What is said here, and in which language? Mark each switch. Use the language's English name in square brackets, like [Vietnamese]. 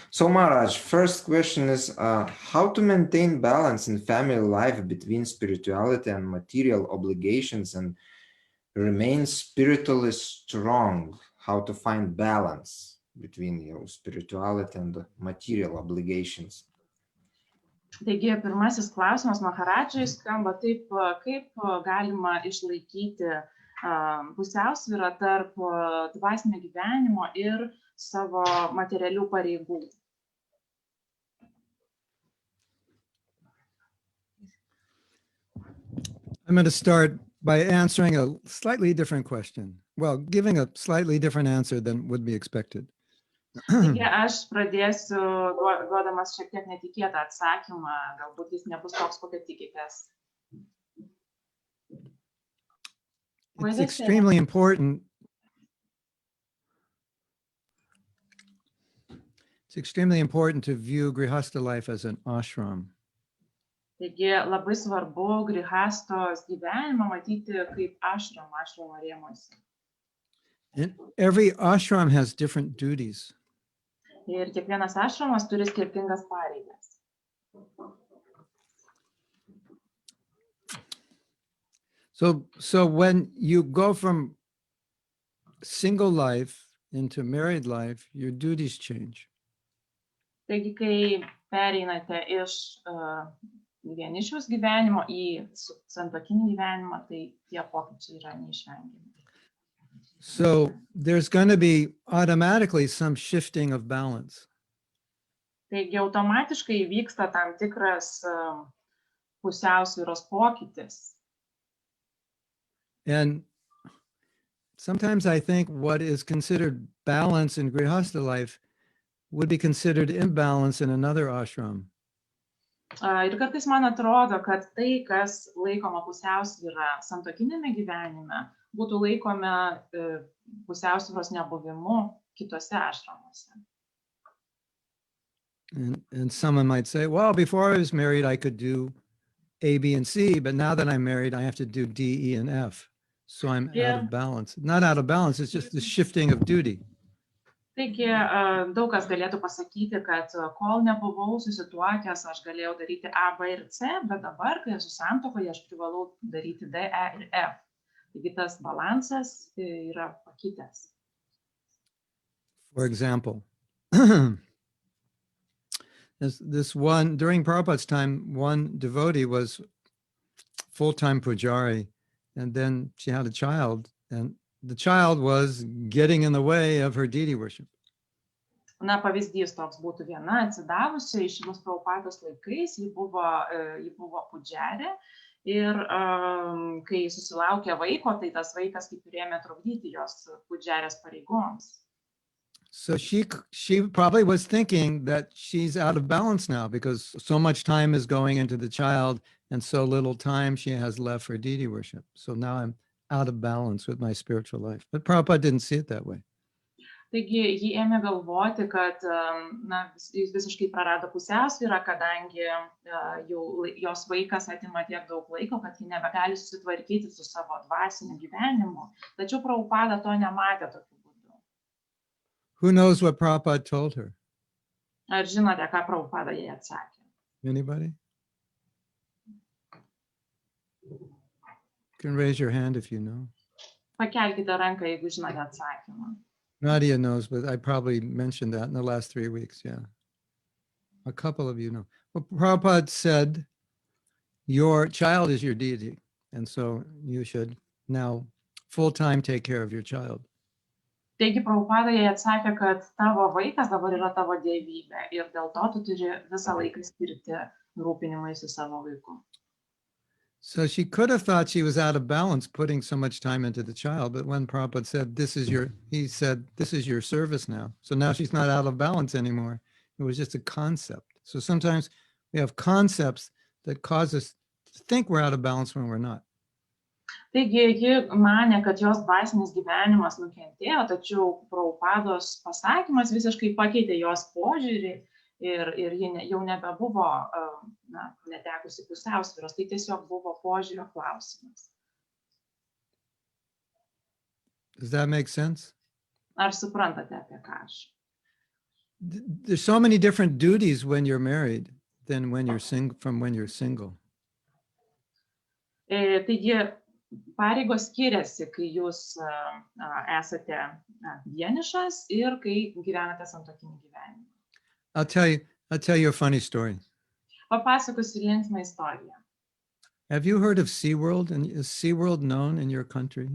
[English] So Maharaj, first question is how to maintain balance in family life between spirituality and material obligations and remain spiritually strong, how to find balance between your spirituality and the material obligations. [Lithuanian] Taigi pirmasis klausimas Maharadžai skamba taip, kaip galima išlaikyti pusiausvyrą tarp dvasinio gyvenimo ir savo materialių pareigų. [English] I'm going to start by answering a slightly different question. Well, giving a slightly different answer than would be expected. [Lithuanian] Taigi aš pradėsiu duodamas šiek tiek netikėtą atsakymą, galbūt jis nebus toks, kokio tikitės. [English] It's extremely important. It's extremely important to view Grihastha life as an ashram. [Lithuanian] Taigi labai svarbu grihastos gyvenimą matyti kaip ašramo rėmuose. [English] And every ashram has different duties. [Lithuanian] Ir kiekvienas ašramas turi skirtingas pareigas. [English] So when you go from single life into married life, your duties change. [Lithuanian] Taigi, kai pereinate iš vienišiaus gyvenimo į santuokinį gyvenimą, tai tie pokyčiai yra neišvengiami. [English] So there's going to be automatically some shifting of balance. [Lithuanian] Taigi automatiškai vyksta tam tikras pusiausvyros pokytis. [English] And sometimes I think what is considered balance in Grihastha life would be considered imbalance in another ashram. [Lithuanian] Ir kartais man atrodo, kad tai, kas laikoma pusiausvyra santuokinėme gyvenime, būtų laikoma pusiausvyros nebuvimu kitose ašramuose. [English] And someone might say, well, before I was married, I could do A, B, and C, but now that I'm married, I have to do D, E, and F. So I'm out of balance. Not out of balance, it's just the shifting of duty. [Lithuanian] Taigi, daug kas galėtų pasakyti, kad kol nebuvau susituokęs, aš galėjau daryti A, B ir C, bet dabar, kai esu santuokoje, aš privalau daryti D, E ir F. Taigi tas balansas yra pakitęs. [English] For example, this one, during Prabhupada's time, one devotee was full-time pujari, and then she had a child, and the child was getting in the way of her deity worship. [Lithuanian] Na, pavyzdys toks būtų viena atsidavusi iš Šilos Prabhupados laikais, ji buvo pudžiarė ir kai susilaukė vaiko, tai tas vaikas kaip ir ėmė trukdyti jos pudžiarės pareigoms. [English] So she probably was thinking that she's out of balance now because so much time is going into the child and so little time she has left for deity worship. So now I'm out of balance with my spiritual life. But Prabhupada didn't see it that way. [Lithuanian] Taigi, ji ėmė galvoti, kad jis visiškai prarado pusiausvyrą, kadangi jos vaikas atima tiek daug laiko, kad ji nebegali susitvarkyti su savo dvasiniu gyvenimu. Tačiau Prabhupada to nematė tokiu būdu. [English] Who knows what Prabhupada told her? [Lithuanian] Ar žinote, ką Prabhupada jai atsakė? [English] Anybody? You can raise your hand if you know. [Lithuanian] Pakelkite ranką, jeigu žinote atsakymą. [English] Nadia knows, but I probably mentioned that in the last 3 weeks, yeah. A couple of you know. Well, Prabhupada said, your child is your deity, and so you should now full-time take care of your child. [Lithuanian] Taigi, Prabhupada jai atsakė, kad tavo vaikas dabar yra tavo dievybė ir dėl to tu turi visą laiką skirti rūpinimui su savo vaiku. [English] So she could have thought she was out of balance putting so much time into the child, but when Prabhupada said, he said, this is your service now. So now she's not out of balance anymore. It was just a concept. So sometimes we have concepts that cause us to think we're out of balance when we're not. [Lithuanian] Taigi, ji manė, kad jos dvasinis gyvenimas nukentėjo, tačiau Prabhupados pasakymas visiškai pakeitė jos požiūrį ir ji jau nebebuvo netekusi pusiausvyros, tai tiesiog buvo požiūrio klausimas. [English] Does that make sense? [Lithuanian] Ar suprantate apie ką aš? [English] There's so many different duties when you're married than when you're single. [Lithuanian] Taigi, pareigos skiriasi, kai jūs esate vienišas ir kai gyvenate santuokinį gyvenimą. [English] I'll tell you a funny story. [Lithuanian] Papasakosiu linksmą istoriją. [English] Have you heard of SeaWorld? And is SeaWorld known in your country?